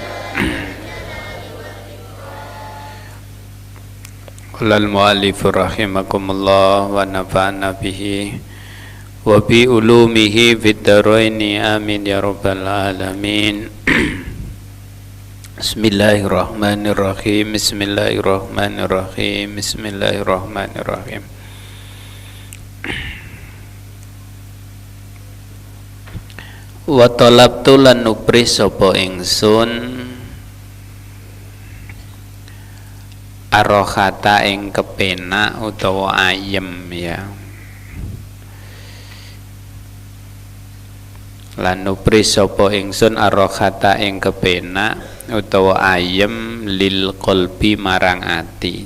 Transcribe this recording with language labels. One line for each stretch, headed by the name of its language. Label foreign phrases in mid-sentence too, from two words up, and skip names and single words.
Arabic: قال المؤلف رحمكم الله ونفعنا به وبعلومه في الدارين آمين يا رب العالمين. بسم الله الرحمن الرحيم. بسم الله الرحمن الرحيم. بسم الله الرحمن الرحيم. وطلبت
Javanese: lan nupri sapa ingsun arohata ing kepenak utawa ayem ya. Lan nupri sapa ingsun arohata ing kepenak utawa ayem
Arabic: للقلب
Javanese: marang ati.